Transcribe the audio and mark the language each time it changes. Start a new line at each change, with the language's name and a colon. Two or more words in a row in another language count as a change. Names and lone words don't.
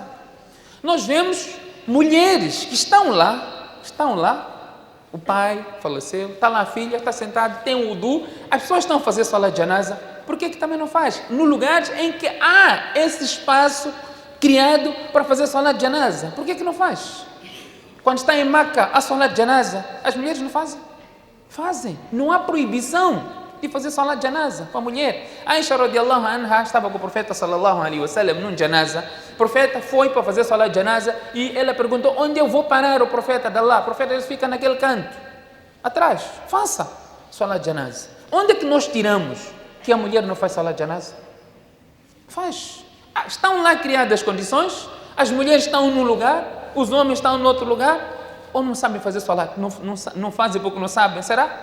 Portuguese: Nós vemos mulheres que estão lá, o pai faleceu, está lá a filha, está sentada, tem um wudu, as pessoas estão a fazer
Arabic: صلاة الجنازة,
Portuguese: por que também não faz? No lugar em que há esse espaço criado para fazer
Arabic: صلاة الجنازة,
Portuguese: por que não faz? Quando está em Meca, a
Arabic: صلاة الجنازة,
Portuguese: as mulheres não fazem? Fazem, não há proibição de fazer
Arabic: صلاة الجنازة
Portuguese: para a mulher. Aisha
Arabic: رضي الله عنها
Portuguese: estava com o profeta
Arabic: صلى الله عليه وسلم
Portuguese: num janaza. O profeta foi para fazer
Arabic: صلاة الجنازة
Portuguese: e ela perguntou: onde eu vou parar, o profeta de Allah? O profeta fica naquele canto, atrás. Faça
Arabic: صلاة الجنازة.
Portuguese: Onde é que nós tiramos que a mulher não faz
Arabic: صلاة الجنازة?
Portuguese: Faz. Estão lá criadas as condições, as mulheres estão num lugar, os homens estão no outro lugar, ou não sabem fazer salat, não fazem porque não sabem, será?